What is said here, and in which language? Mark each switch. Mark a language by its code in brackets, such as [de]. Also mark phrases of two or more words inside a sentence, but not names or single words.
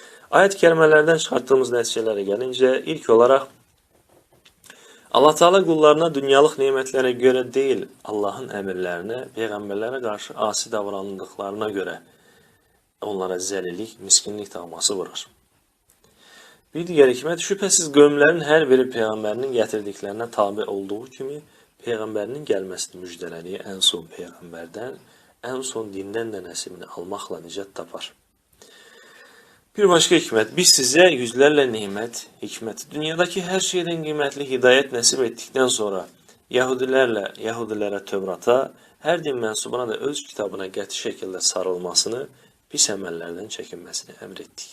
[tr] Ayet-i kerimelerden çıkarttığımız neticelere gelince ilk olarak Allah Teala kullarına dünyalık nimetlere göre değil, Allah'ın emirlerine, peygamberlere karşı asi davrandıklarına göre onlara zelilik, miskinlik tağması vurar. Bir diğer hikmet, şüphesiz [az] qövmlərin hər biri peyğəmbərinin gətirdiklərinə tabi olduğu kimi, peyğəmbərinin gəlməsini müjdələdiyi ən son peyğəmbərdən, ən son dindən də nəsibini almaqla nicat tapar. Bir başqa hikmət, biz sizə yüzlərlə nimət, hikmət, dünyadakı hər şeydən qiymətli hidayət nəsib etdikdən sonra Yahudilərə Tövrata, hər din mənsubuna da öz kitabına qəti şəkildə sarılmasını, pis əməllərdən çəkinməsini əmr etdik.